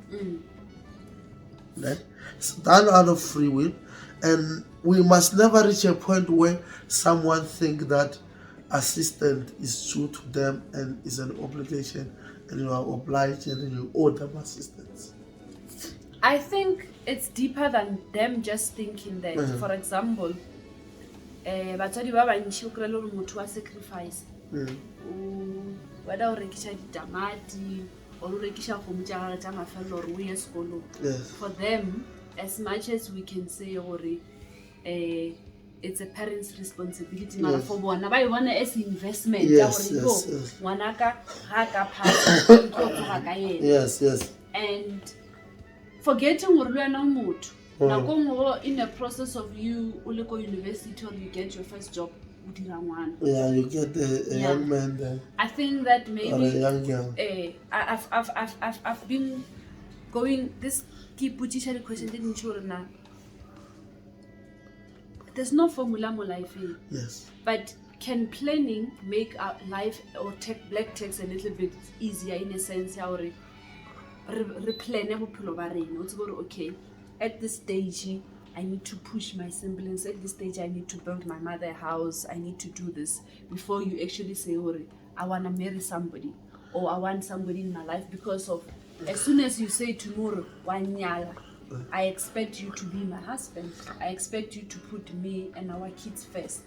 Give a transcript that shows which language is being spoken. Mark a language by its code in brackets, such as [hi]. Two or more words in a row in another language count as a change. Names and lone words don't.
[en] It's done out of free will, and we must never reach a point where someone think that assistance is due to them and is an obligation, and you are obliged and you owe them assistance. I think it's deeper than them just thinking that. For example, [nso] batswadi ba bantši o kry-e le gore motho wa sacrifice whether o rekiša ditamati or o rekiša kgomo tša gage tša mafelelo gore o ye sekolong. [en] For them, as much as we can say [nso] gore [en] it's a parent's responsibility, [nso] mara for bona ba e bona [en] as investment [nso] ya gore ngwanaka ga ka phasa o tlo tsoga ka yena. [en] And forgetting [nso] gore le wena o motho nako nngwe [en] in the process of you [nso] o le ko university [en] or you get your first job [nso] o dira ngwana. [en] You get a young man there. I think that maybe or a young girl. I've been going this keep putting the question didn't sure now. There's no formula mo life. Yes. But can planning make our life or black text a little bit easier in a sense how [nso] re plan bophelo ba rena o tsebe [en] okay, at this stage I need to push my siblings, at this stage I need to build my mother a house, I need to do this before you actually say I want to marry somebody or I want somebody in my life, because of as soon as you say tomorrow wanyala, I expect you to be my husband, I expect you to put me and our kids first.